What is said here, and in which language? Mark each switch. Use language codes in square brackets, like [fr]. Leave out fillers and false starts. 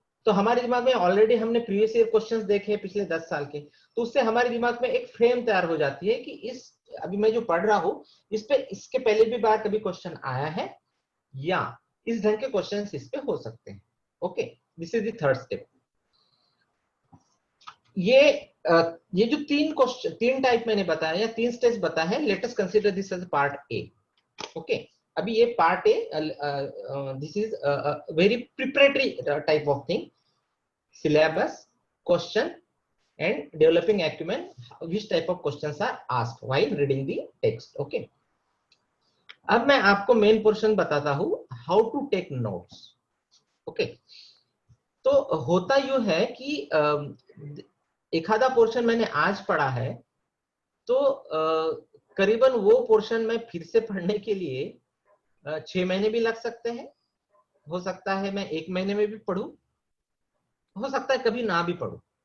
[hi] तो हमारे दिमाग में ऑलरेडी हमने प्रीवियस ईयर क्वेश्चंस देखे हैं पिछले 10 साल के, तो उससे हमारे दिमाग में एक फ्रेम तैयार हो जाती है कि इस अभी मैं जो पढ़ रहा हूं इस पे इसके पहले भी बार कभी क्वेश्चन आया है या इस ढंग के क्वेश्चन इस पे हो सकते हैं, okay. [en] This is the third step. [hi] ये जो 3 टाइप मैंने बताया या 3 स्टेप्स बताया है, [en] let us consider this as part A, [hi] okay. अभी ये [en] Part A, this is very preparatory type of thing, syllabus, question and developing acumen, which type of questions are asked while reading the text, okay। [hi] अब मैं आपको main portion बताता हूं, [en] how to take notes, [hi] okay. तो होता यूं है कि एक आधा पोर्शन मैंने आज पढ़ा है, तो करीबन वो पोर्शन मैं फिर से पढ़ने के लिए 6 महीने भी लग सकते हैं, हो सकता है मैं 1 महीने में भी पढ़ूं, हो सकता है कभी ना भी पढ़ूं।